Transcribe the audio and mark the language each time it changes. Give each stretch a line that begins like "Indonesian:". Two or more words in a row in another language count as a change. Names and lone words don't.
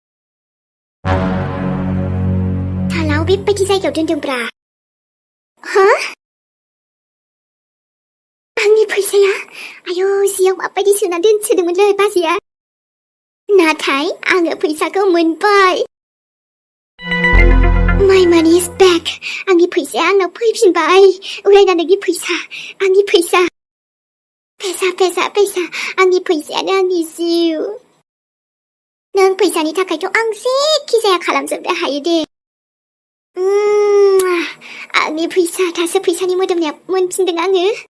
Bodo: थालाव बेबायदि जायगायाव दोनदोंब्रा हा आंनि फैसाया आयौ जियाव माबायदि सोना दोनसोदोंमोनलै बाजैया नाथाय आङो फैसाखौ मोनबाय
English: My money is back
Bodo: आंनि फैसाया आंनाव फैफिनबाय उरायना नोंनि फैसा आंनि फैसा आंनि फैसायानो आंनि जिउ नों फैसानि थाखायथ' आं जेखि जाया खालामजोबनो हायो दे आंनि फैसा दासो फैसानि मोदोमनाया मोनफिनदों आङो